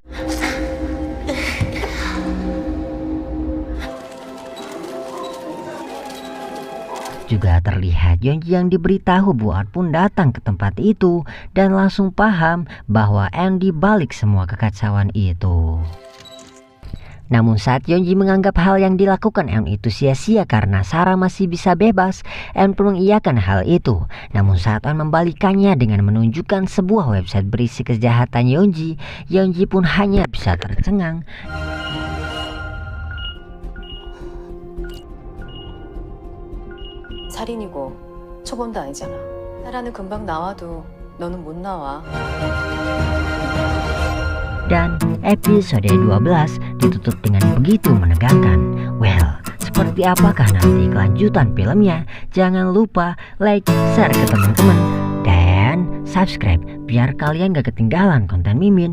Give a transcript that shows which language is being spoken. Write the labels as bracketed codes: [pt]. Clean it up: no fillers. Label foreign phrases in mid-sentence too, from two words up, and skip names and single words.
[id] Juga terlihat Yeonji yang diberitahu buat pun datang ke tempat itu dan langsung paham bahwa Eun di balik semua kekacauan itu. Namun saat Yeonji menganggap hal yang dilakukan Eun itu sia-sia karena Sarah masih bisa bebas, Eun pun mengiyakan hal itu. Namun saat Eun membalikannya dengan menunjukkan sebuah website berisi kejahatan Yeonji, Yeonji pun hanya bisa tercengang. [ko] 살인이고 초범도 아니잖아. 사라는 금방 나와도 너는 못 나와. [id] Dan episode 12 ditutup dengan begitu menegangkan. Well, seperti apakah nanti kelanjutan filmnya? Jangan lupa like, share ke teman-teman, dan subscribe biar kalian gak ketinggalan konten Mimin.